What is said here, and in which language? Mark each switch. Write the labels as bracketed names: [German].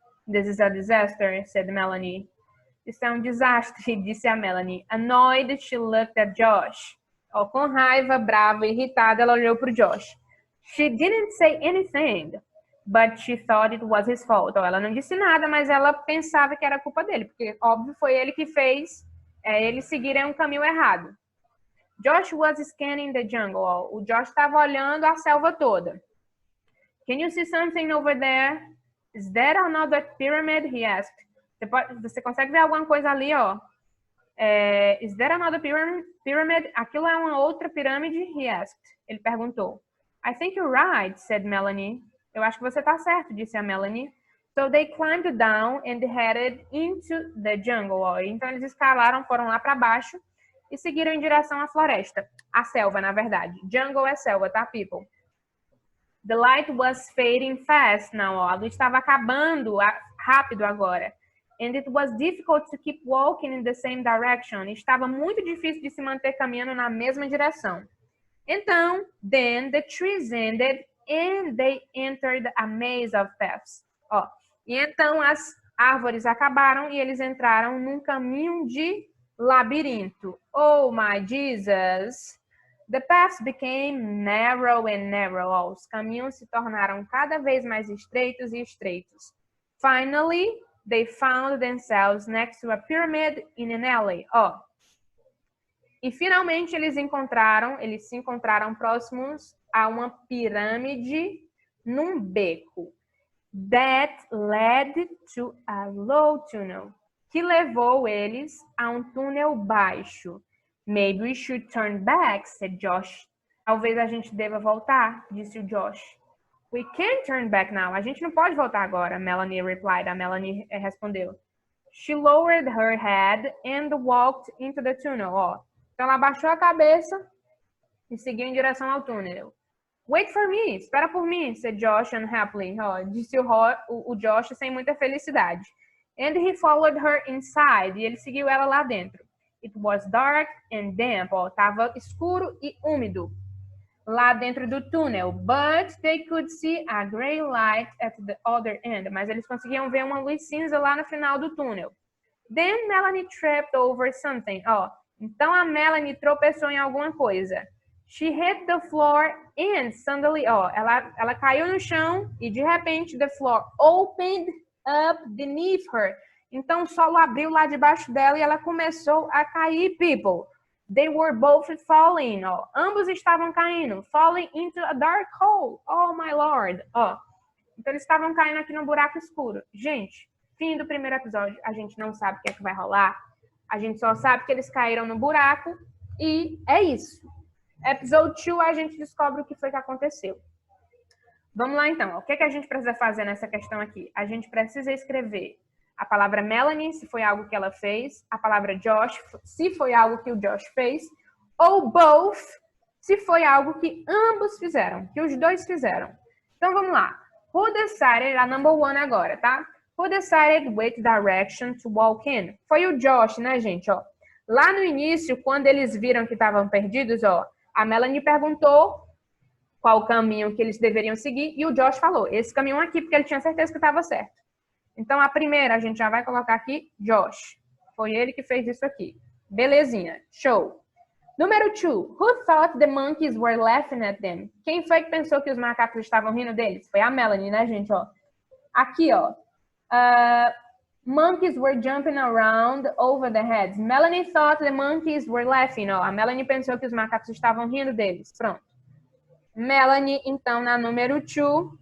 [English] This is a disaster, said Melanie. [Portuguese] Isso é um desastre, disse a Melanie. [English] Annoyed, she looked at Josh. [Portuguese] Oh, com raiva, brava, irritada, ela olhou para o Josh. [English] She didn't say anything. but she thought it was his fault. [Portuguese] Então, ela não disse nada, mas ela pensava que era culpa dele, porque, óbvio, foi ele que fez eles seguirem um caminho errado. [English] Josh was scanning the jungle. [Portuguese] O Josh estava olhando a selva toda. [English] Can you see something over there? Is that another pyramid? He asked. [Portuguese] Você consegue ver alguma coisa ali, ó? [English] Is that another pyramid? [Portuguese] Aquilo é uma outra pirâmide? [English] He asked. [Portuguese] Ele perguntou. [English] I think you're right, said Melanie. [Portuguese] Eu acho que você está certo, disse a Melanie. [English] So they climbed down and headed into the jungle. [Portuguese] Ó. Então eles escalaram, foram lá para baixo e seguiram em direção à floresta. A selva, na verdade. Jungle é selva, tá, people? [English] The light was fading fast now. [Portuguese] Ó. A luz estava acabando rápido agora. [English] And it was difficult to keep walking in the same direction. [Portuguese] Estava muito difícil de se manter caminhando na mesma direção. [English] Então, then the trees ended and they entered a maze of paths. [Portuguese] Ó, e então as árvores acabaram e eles entraram num caminho de labirinto. [English] Oh my Jesus! The paths became narrow and narrow. [Portuguese] Ó, os caminhos se tornaram cada vez mais estreitos e estreitos. [English] Finally, they found themselves next to a pyramid in an alley. [Portuguese] Ó, e finalmente eles se encontraram próximos a uma pirâmide num beco. [English] That led to a low tunnel, [Portuguese] que levou eles a um túnel baixo. [English] Maybe we should turn back, said Josh. [Portuguese] Talvez a gente deva voltar, disse o Josh. [English] We can't turn back now. [Portuguese] A gente não pode voltar agora, [English] Melanie replied. [Portuguese] A Melanie respondeu. [English] She lowered her head and walked into the tunnel. [Portuguese] Ó, então ela abaixou a cabeça e seguiu em direção ao túnel. [English] Wait for me, [Portuguese] espera por mim, [English] said Josh unhappily. [Portuguese] Oh, disse o Josh sem muita felicidade. [English] And he followed her inside. [Portuguese] E ele seguiu ela lá dentro. [English] It was dark and damp. [Portuguese] Oh, tava escuro e úmido lá dentro do túnel. [English] But they could see a gray light at the other end. [Portuguese] Mas eles conseguiam ver uma luz cinza lá no final do túnel. [English] Then Melanie tripped over something. [Portuguese] Oh, então a Melanie tropeçou em alguma coisa. [English] She hit the floor and suddenly, [Portuguese] ela caiu no chão e de repente [English] the floor opened up beneath her. [Portuguese] Então o solo abriu lá debaixo dela e ela começou a cair, people. [English] They were both falling. [Portuguese] Ambos estavam caindo. [English] Falling into a dark hole. Oh my lord. [Portuguese] Então eles estavam caindo aqui num buraco escuro. Gente, fim do primeiro episódio. A gente não sabe o que é que vai rolar. A gente só sabe que eles caíram no buraco e é isso. Episode 2 a gente descobre o que foi que aconteceu. Vamos lá então. O que é que a gente precisa fazer nessa questão aqui? A gente precisa escrever a palavra Melanie, se foi algo que ela fez, a palavra Josh, se foi algo que o Josh fez, ou both, se foi algo que ambos fizeram, que os dois fizeram. Então vamos lá. [English] Who decided, [Portuguese] a number one agora, tá? [English] Who decided which direction to walk in? [Portuguese] Foi o Josh, né, gente? Ó, lá no início, quando eles viram que estavam perdidos, ó, a Melanie perguntou qual caminho que eles deveriam seguir e o Josh falou, esse caminho aqui, porque ele tinha certeza que estava certo. Então, a primeira, a gente já vai colocar aqui, Josh. Foi ele que fez isso aqui. Belezinha. Show. Número 2. [English] Who thought the monkeys were laughing at them? [Portuguese] Quem foi que pensou que os macacos estavam rindo deles? Foi a Melanie, né, gente? Ó. Aqui, ó. [English] Monkeys were jumping around over their heads. Melanie thought the monkeys were laughing. [Portuguese] Ó. A Melanie pensou que os macacos estavam rindo deles. Pronto. Melanie, então, na número 2.